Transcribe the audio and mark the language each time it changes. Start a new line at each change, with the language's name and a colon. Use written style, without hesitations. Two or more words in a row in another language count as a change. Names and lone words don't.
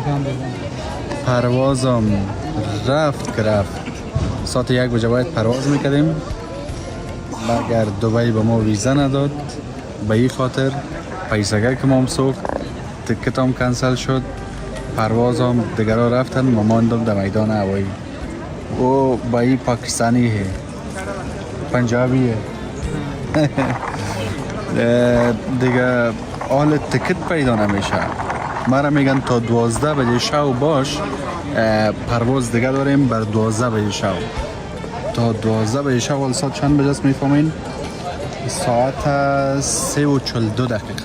Persian: پروازم رفت ساعت 1 بجه باید پرواز میکردیم مگر دبی به ما ویزا نداد. به این خاطر پیسگه که ما سوخت تکتام کنسل شد، پروازم دیگرها رفتن، ما ماندم در میدان هوایی.
Hindi: वो भाई पाकिस्तानी है, पंजाबी है.
Persian: دیگه حال تکت پیدا نمیشه. مرا میگن تا 12 بجه شب باش پرواز دیگه داریم بر 12 بجه شب. تا 12 بجه شب. حال ساعت چند بجه است میفهمین؟ ساعت 3:42 دقیقه.